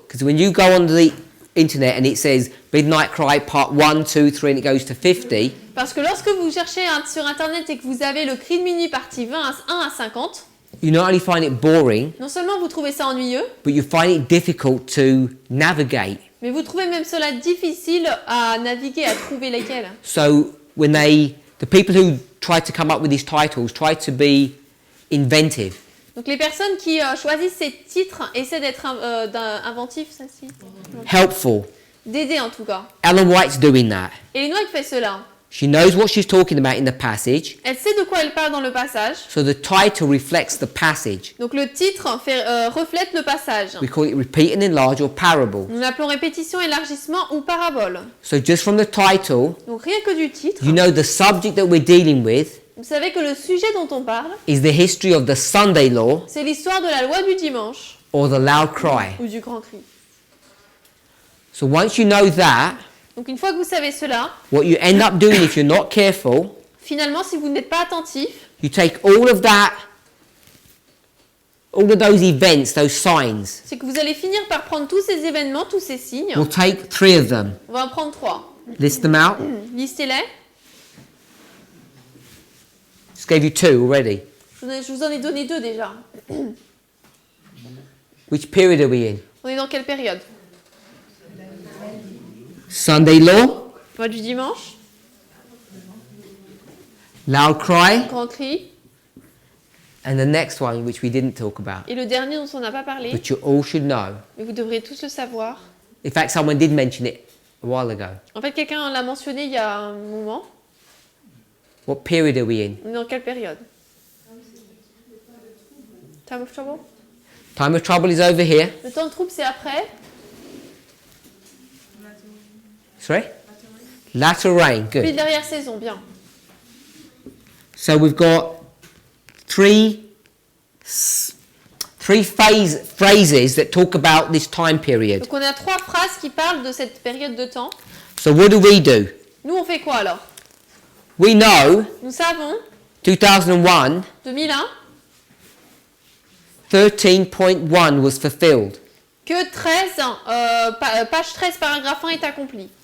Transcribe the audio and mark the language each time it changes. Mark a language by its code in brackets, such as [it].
[en] Because when you go on the internet and it says Midnight Cry part 1, 2, 3 and it goes to 50, [fr] Parce que lorsque vous cherchez sur internet et que vous avez le cri de minuit partie 1 à 50, [en] you not only find it boring, [fr] non seulement vous trouvez ça ennuyeux, [en] but you find it difficult to navigate. [fr] mais vous trouvez même cela difficile à naviguer, à trouver lesquels. [en] So when the people who try to come up with these titles try to be inventive. [fr] Donc les personnes qui choisissent ces titres essaient d'être inventifs, ça si, [en] Helpful. [fr] d'aider en tout cas. [en] Ellen White's doing that. [fr] Et White fait cela. [en] She knows what she's talking about in the passage, [fr] Elle sait de quoi elle parle dans le passage. [en] so the title reflects the passage. [fr] Donc le titre reflète le passage. [en] We call it repeat and enlarge or parable. [fr] Nous l'appelons répétition, élargissement ou parabole. [en] So just from the title, [fr] Donc rien que du titre, [en] you know the subject that we're dealing with [fr] vous savez que le sujet dont on parle, [en] is the history of the Sunday law [fr] c'est l'histoire de la loi du dimanche [en] or the loud cry. [fr] ou du grand cri. [en] So once you know that, [fr] Donc une fois que vous savez cela, [en] what you end up doing if you're not careful, [fr] finalement si vous n'êtes pas attentif, [en] you take all of those events, those signs. [fr] c'est que vous allez finir par prendre tous ces événements, tous ces signes. [en] We'll take 3 of them. [fr] On va en prendre 3. [en] List them out. [fr] Listez-les. [en] Just gave you 2 already. [fr] Je vous en ai donné 2 déjà. [en] Which period are we in? [fr] On est dans quelle période? [en] Sunday law, [fr] Mois du dimanche, [en] loud cry, [fr] grand cri. [en] and the next one, which we didn't talk about, [fr] Et le dernier dont on n'a pas parlé, [en] but you all should know. [fr] mais vous devriez tous le savoir. [en] In fact, someone did mention it a while ago. [fr] En fait, quelqu'un l'a mentionné il y a un moment. [en] What period are we in? [fr] On est dans quelle période? [en] Time of trouble? Time of trouble is over here. [fr] Le temps de trouble, c'est après. [en] Sorry? Latter rain. [fr] Puis [en] Good. [fr] derrière saison, bien. [en] So we've got three phrases that talk about this time period. [fr] Donc on a 3 phrases qui parlent de cette période de temps. [en] So what do we do? [fr] Nous, on fait quoi alors? [en] We know [fr] Nous savons, [en] 2001, [fr] 2001, [en] 13.1 was fulfilled. [fr] que 13, page 13, paragraphe 1 est accompli.